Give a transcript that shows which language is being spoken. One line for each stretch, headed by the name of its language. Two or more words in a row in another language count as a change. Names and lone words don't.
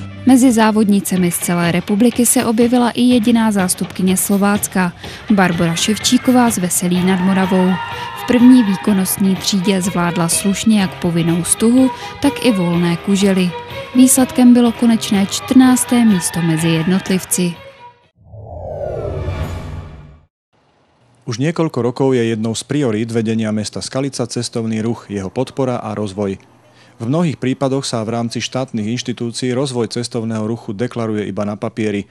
Czech: Mezi závodnicemi z celé republiky se objevila i jediná zástupkyně Slovácka, Barbora Ševčíková z Veselí nad Moravou. V první výkonnostní třídě zvládla slušně jak povinnou stuhu, tak i volné kužely. Výsledkem bylo konečné 14. místo mezi jednotlivci.
Slovak: Už niekoľko rokov je jednou z priorít vedenia mesta Skalica cestovný ruch, jeho podpora a rozvoj. V mnohých prípadoch sa v rámci štátnych inštitúcií rozvoj cestovného ruchu deklaruje iba na papieri.